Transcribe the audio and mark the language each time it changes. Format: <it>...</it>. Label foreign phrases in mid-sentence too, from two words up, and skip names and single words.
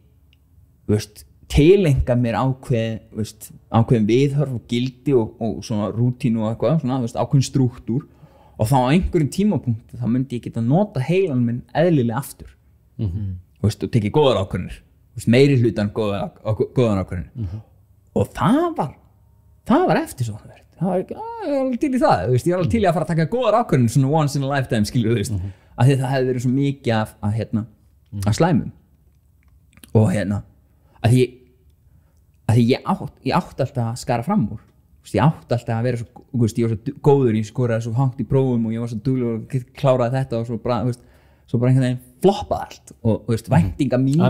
<is>tilenga mér ákveðin viðhorf og gildi og svona rútínu og eitthvað svona, ákveðin strúktúr og þá á einhverjum tímapunkti þá myndi ég geta nota heilan minn eðlilega aftur og tekið góðar ákvörðunir meiri hlutan góðar ákvörðunir og það var eftirsóknarvert það var ekki, ég var alveg til í það ég var alveg til í að fara að taka góðar ákvörðunir svona</is> <en>once in a lifetime</en> <is>skilju af því það hefði verið svo mikið af slæmum og að því ég átti alltaf að skara fram úr ég átti alltaf að vera svo ég var svo góður, ég skoraði svo hátt í prófum og ég var svo duglegur og kláraði þetta og svo bara einhvern veginn floppaði allt og væntinga mínar</is>